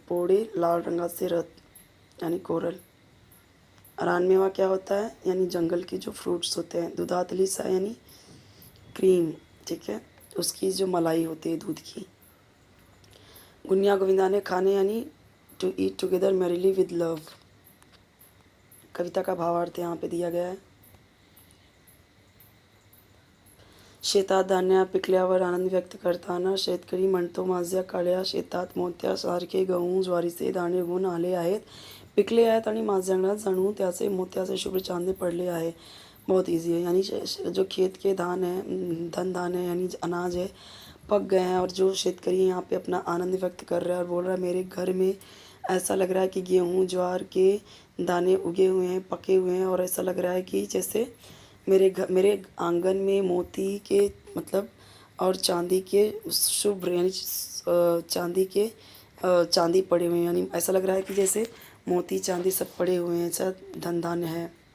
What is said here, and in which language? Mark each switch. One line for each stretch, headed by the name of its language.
Marathi: पोळे लाल रंगाचे रथ
Hindi: यानी कोरल। रानमेवा क्या होता है, यानी जंगल के जो फ्रूट्स होते हैं।
Marathi: दुधातली सा
Hindi: यानी क्रीम, ठीक है, उसकी जो मलाई होती है दूध की। गुनिया गोविंदा ने खाने यानी
English: To eat together merrily with love.
Hindi: कविता का भावार्थ यहाँ पे दिया गया है।
Marathi: शेतात धान्य पिकल्यावर आनंद व्यक्त करताना शेतकरी म्हणतो, माझ्या काळ्या शेतात मोत्यासारखे गहू ज्वारीचे दाणे उगवून आले आहेत, पिकले आहेत आणि माझ्या अंगणात जणू त्याचे मोत्याचे शुभ्र चांदे पडले आहे।
Hindi: बहुत ईजी है, यानी जो खेत के धान है, धान है, यानी अनाज है, पक गए हैं, और जो शेतकरी यहाँ पे अपना आनंद व्यक्त कर रहा है और बोल रहा है, मेरे घर में ऐसा लग रहा है कि गेहूँ ज्वार के दाने उगे हुए हैं, पके हुए हैं, और ऐसा लग रहा है कि जैसे मेरे आंगन में मोती के, मतलब, और चांदी के शुभ्र यानी चांदी पड़े हुए हैं, यानी ऐसा लग रहा है कि जैसे मोती चांदी सब पड़े हुए हैं, ऐसा धन धान्य है।